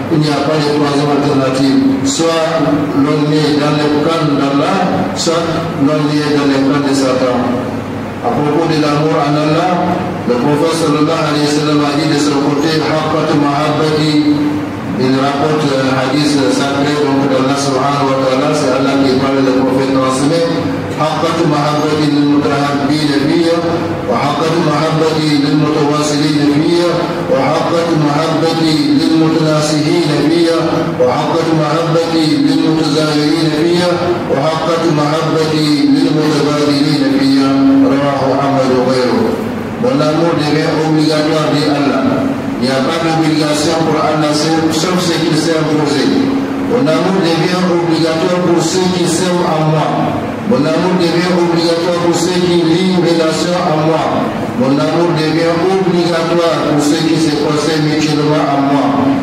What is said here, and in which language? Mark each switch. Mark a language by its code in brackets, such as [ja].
[fr] Il n'y a pas de troisième alternative. Soit l'on est dans le camp d'Allah, soit l'on est dans le camp de Satan. À propos de l'amour en Allah, le prophète sallallahu alayhi wa sallam a dit de son côté, [ar] Haqqat Mahabbati. [fr] Il rapporte un hadith sacré donc d'Allah subhanahu wa ta'ala, c'est Allah qui parle, le prophète transmet. [ar] حقة محبتي للمتحابين فيها وحقة محبتي للمتواصلين فيها وحقة محبتي للمتناسهين فيها وحقة محبتي للمتزاورين فيها وحقة محبتي للمتبادلين فيها رواه أحمد وغيره. [fr] Mon amour devient obligatoire d'Allah. Il n'y a pas d'obligation pour Allah sauf ce qu'il s'est imposé. Mon amour devient obligatoire pour ceux qui s'aiment en moi. Mon amour devient obligatoire pour ceux qui lient une relation à moi. Mon amour devient obligatoire pour ceux qui se conseillent mutuellement à moi.